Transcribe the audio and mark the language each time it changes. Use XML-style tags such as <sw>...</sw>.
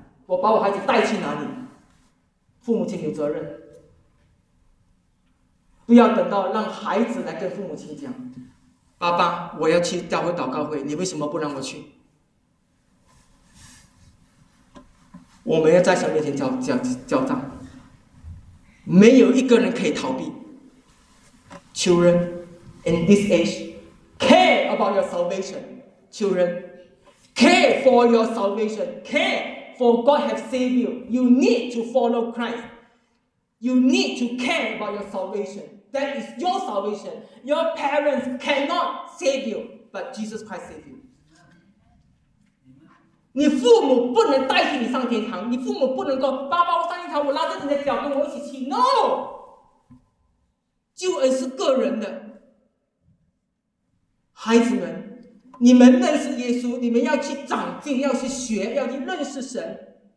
<zh>我把我孩子带去哪里？父母亲有责任，不要等到让孩子来跟父母亲讲，爸爸，我要去教会祷告会，你为什么不让我去？我们要在神面前交账，没有一个人可以逃避。</zh> <en>Children in this age care about your salvation. Children care for your salvation. Care for God have saved you. You need to follow Christ. You need to care about your salvation. That is your salvation. Your parents cannot save you, but Jesus Christ saved you.</en> <zh>你父母不能代替你上天堂，你父母不能够爸爸我上天堂，我拉着你的脚跟我一起去。 No， 救恩是个人的。孩子们，你们认识耶稣，你们要去长进，要去学，要去认识神。</zh>